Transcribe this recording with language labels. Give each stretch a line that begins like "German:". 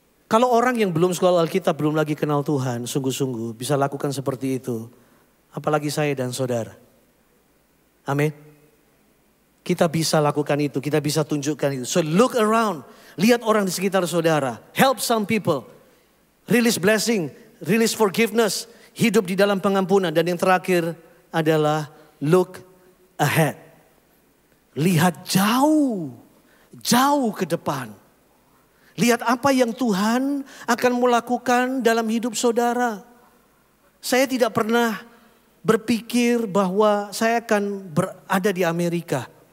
Indonesian: Kalau orang yang belum sekolah Alkitab, belum lagi kenal Tuhan, sungguh-sungguh bisa lakukan seperti itu. Apalagi saya dan saudara. Amin. Kita bisa lakukan itu, kita bisa tunjukkan itu.
English: So look around,
Indonesian: lihat orang di sekitar saudara.
English: Help some people. Release blessing, release forgiveness.
Indonesian: Hidup di dalam pengampunan. Dan yang terakhir adalah
English: look ahead.
Indonesian: Lihat jauh, jauh ke depan. Lihat apa yang Tuhan akan melakukan dalam hidup saudara. Saya tidak pernah berpikir bahwa saya akan berada di Amerika.